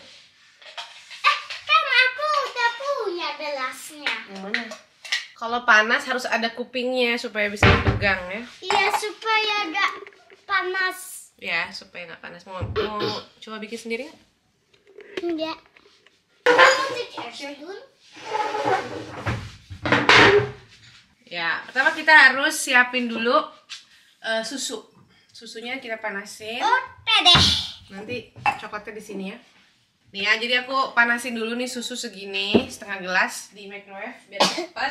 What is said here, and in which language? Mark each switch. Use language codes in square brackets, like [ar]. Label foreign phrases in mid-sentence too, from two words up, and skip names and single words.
[id] Kan aku udah punya gelasnya. Yang mana? Kalau panas harus ada kupingnya supaya bisa dipegang ya. Iya, supaya gak panas. Ya supaya nggak panas. Mau coba bikin sendiri nggak? Enggak. [nl] Moet ik eerst doen? [id] Ya, pertama kita harus siapin dulu susu. Susunya kita panasin. Udah deh. Nanti coklatnya di sini ya. Nih ya, jadi aku panasin dulu nih susu segini, setengah gelas di microwave biar cepat.